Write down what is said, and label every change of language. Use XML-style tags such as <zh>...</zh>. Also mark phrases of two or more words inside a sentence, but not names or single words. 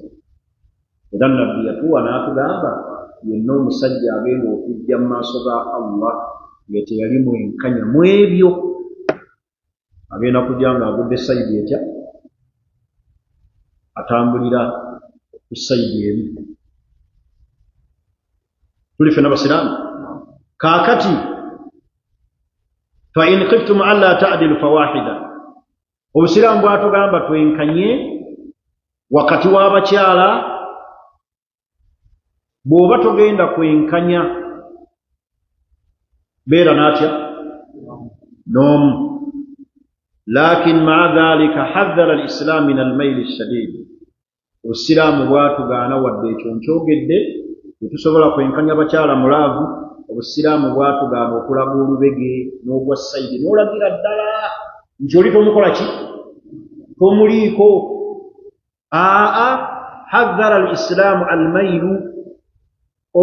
<lg>Era Nabbi yatuwa n'atugamba yenna omusajja agenda okujja mu maaso ga Allah nga teyali mwenkanya mu ebyo, agenda kujja ng'agudde sayidi etya? Atambulira ku sayidi emu. Tuli ffenna Basiraamu. Kaakati</lg> <ar>فإن خفتم ألا تعدلوا فواحدة.</ar> <lg>Obusiraamu bwatugamba twenkanye wakati w'abakyala. Bw'oba togenda kwenkanya beera n'atya? N'omu.</lg> <ar>لكن مع ذلك حذر الإسلام من الميل الشديد.</ar> <lg>Obusiraamu bwatugaana wadde ekyo nkyogedde tetusobola kwenkanya bakyala mulaavu. Obusiraamu bwatugaana okulaga olubege n'ogwa sayidi n'olagira ddala nti oli tomukola ki? Tomuliiko.</lg> <ar>حذر الإسلام الميل.</ar>